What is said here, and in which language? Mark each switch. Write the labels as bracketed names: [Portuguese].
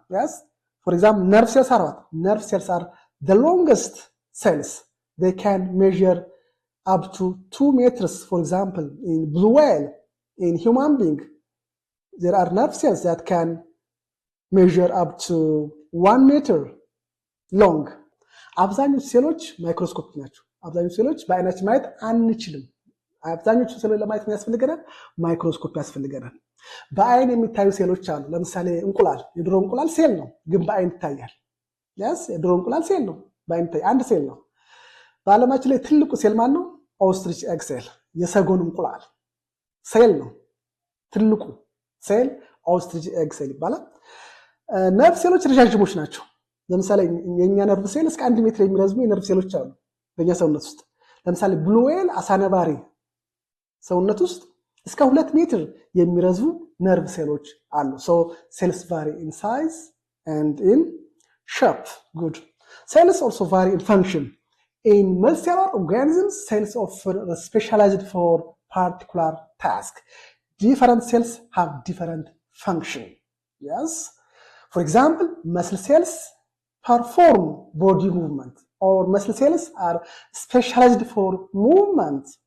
[English] Yes, for example, nerve cells are what? Nerve cells are the longest cells. They can measure up to 2 meters, for example, in blue whale, in human being. There are nerve cells that can measure up to 1 meter long. [Amharic] አብዛኞቹ ሴሎች ማይክሮስኮፒክ ናቸው። አብዛኞቹ ሴሎች በአይናችን ማየት አንችልም። አብዛኞቹ ሴሎች ለማየት ያስፈልገናል ማይክሮስኮፕ ያስፈልገናል። በአይን የሚታዩ ሴሎች አሉ። ለምሳሌ እንቁላል፣ የዶሮ እንቁላል ሴል ነው ግን በአይን ይታያል። ያስ የዶሮ እንቁላል ሴል ነው በአይን ይታያል። አንድ ሴል ነው። በዓለማችን ላይ ትልቁ ሴል ማን ነው? ኦስትሪች ኤግ ሴል፣ የሰጎን እንቁላል ሴል ነው። ትልቁ ሴል ኦስትሪች ኤግ ሴል ይባላል። ነርቭ ሴሎች ረዣዥሞች ናቸው። ለምሳሌ የኛ ነርቭ ሴል እስከ 1 ሜትር የሚረዝሙ የነርቭ ሴሎች አሉ በእኛ ሰውነት ውስጥ። ለምሳሌ ብሉ ዌል አሳነባሪ ሰውነት ውስጥ እስከ 2 ሜትር የሚረዝሙ ነርቭ ሴሎች አሉ። [English] so cells vary in size and in shape. Good. Cells also vary in function. In multicellular organisms, cells often are specialized for particular task. Different cells have different function. Yes. For example, muscle cells perform body movement, or muscle cells are specialized for movement.